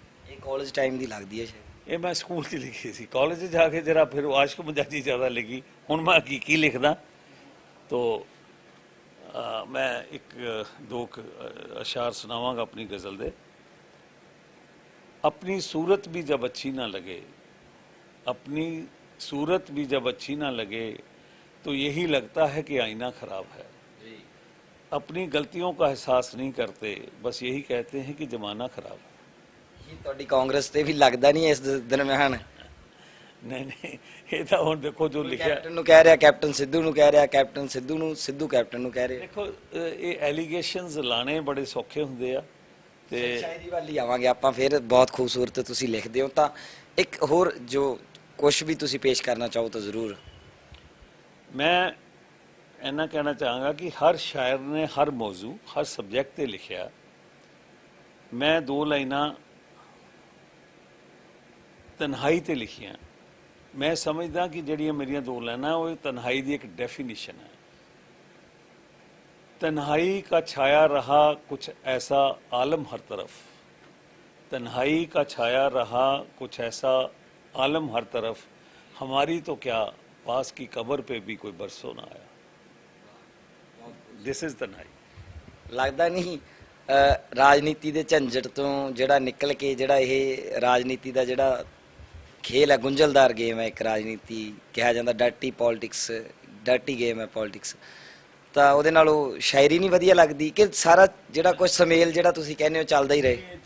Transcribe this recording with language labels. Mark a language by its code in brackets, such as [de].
[pa] ਇਹ college time ਦੀ ਲੱਗਦੀ ਹੈ ਸ਼ਾਇਦ। ਇਹ ਮੈਂ ਸਕੂਲ 'ਚ ਲਿਖੀ ਸੀ, ਕਾਲਜ 'ਚ ਜਾ ਕੇ ਜਰਾ ਫਿਰ ਆਸ਼ਕ ਮਜਾਜੀ ਜ਼ਿਆਦਾ ਲਿਖੀ। ਹੁਣ ਮੈਂ ਕੀ ਲਿਖਦਾ, ਤੋ ਮੈਂ 1-2 ਅਸ਼ਾਰ ਸੁਣਾਵਾਂਗਾ ਆਪਣੀ ਗਜ਼ਲ ਦੇ। [hi] अपनी सूरत भी जब अच्छी ना लगे, अपनी सूरत भी जब अच्छी ना लगे, तो यही लगता है कि आईना खराब है। अपनी गलतियों का एहसास नहीं करते, बस यही कहते हैं कि जमाना खराब है। [pa] ये ਤੁਹਾਡੀ ਕਾਂਗਰਸ ਤੇ ਵੀ ਲੱਗਦਾ ਨਹੀਂ ਇਸ ਦਰਮਿਆਨ? [hi] नहीं, ये तो [pa] ਹੁਣ ਦੇਖੋ ਜੋ ਲਿਖਿਆ, ਕੈਪਟਨ ਨੂੰ ਕਹਿ ਰਿਹਾ, ਕੈਪਟਨ ਸਿੱਧੂ ਨੂੰ ਕਹਿ ਰਿਹਾ, ਕੈਪਟਨ ਸਿੱਧੂ ਨੂੰ, ਸਿੱਧੂ ਕੈਪਟਨ ਨੂੰ ਕਹਿ ਰਿਹਾ। ਦੇਖੋ ਇਹ ਐਲੀਗੇਸ਼ਨਸ ਲਾਣੇ ਬੜੇ ਸੌਖੇ ਹੁੰਦੇ ਆ। ਤੇ ਸ਼ਾਇਰੀ ਵੱਲ ਹੀ ਆਵਾਂਗੇ ਆਪਾਂ ਫਿਰ। ਬਹੁਤ ਖੂਬਸੂਰਤ ਤੁਸੀਂ ਲਿਖਦੇ ਹੋ, ਤਾਂ ਇੱਕ ਹੋਰ ਜੋ ਕੁਝ ਵੀ ਤੁਸੀਂ ਪੇਸ਼ ਕਰਨਾ ਚਾਹੋ ਤਾਂ ਜ਼ਰੂਰ। ਮੈਂ ਇੰਨਾ ਕਹਿਣਾ ਚਾਹਾਂਗਾ ਕਿ ਹਰ ਸ਼ਾਇਰ ਨੇ ਹਰ ਮੌਜੂ, ਹਰ ਸਬਜੈਕਟ ਤੇ ਲਿਖਿਆ। ਮੈਂ 2 ਲਾਈਨਾਂ ਤਨਹਾਈ ਤੇ ਲਿਖੀਆਂ। ਮੈਂ ਸਮਝਦਾ ਕਿ ਜਿਹੜੀਆਂ ਮੇਰੀਆਂ 2 ਲਾਈਨਾਂ ਉਹ ਤਨਹਾਈ ਦੀ ਇੱਕ ਡੈਫੀਨੇਸ਼ਨ ਹੈ। [hi] तन्हाई का छाया रहा कुछ ऐसा आलम हर तरफ, तन्हाई का छाया रहा कुछ ऐसा आलम हर तरफ, हमारी तो क्या पास की कब्र पे भी कोई बरसों ना आया। [en] This is तन्हाई। [pa] ਲੱਗਦਾ ਨਹੀਂ ਰਾਜਨੀਤੀ ਦੇ ਝੰਜਟ ਤੋਂ ਜਿਹੜਾ ਨਿਕਲ ਕੇ ਜਿਹੜਾ ਇਹ ਰਾਜਨੀਤੀ ਦਾ ਜਿਹੜਾ ਖੇਲ ਹੈ, ਗੁੰਝਲਦਾਰ ਗੇਮ ਹੈ, ਇੱਕ ਰਾਜਨੀਤੀ ਕਿਹਾ ਜਾਂਦਾ, ਡਰਟੀ ਪੋਲਿਟਿਕਸ, ਡਰਟੀ ਗੇਮ ਹੈ ਪੋਲਿਟਿਕਸ, ਤਾਂ ਉਹਦੇ ਨਾਲੋਂ ਸ਼ਾਇਰੀ ਨਹੀਂ ਵਧੀਆ ਲੱਗਦੀ ਕਿ ਸਾਰਾ ਜਿਹੜਾ ਕੁਝ ਸਮੇਲ ਜਿਹੜਾ ਤੁਸੀਂ ਕਹਿੰਦੇ ਹੋ ਚੱਲਦਾ ਹੀ ਰਹੇ?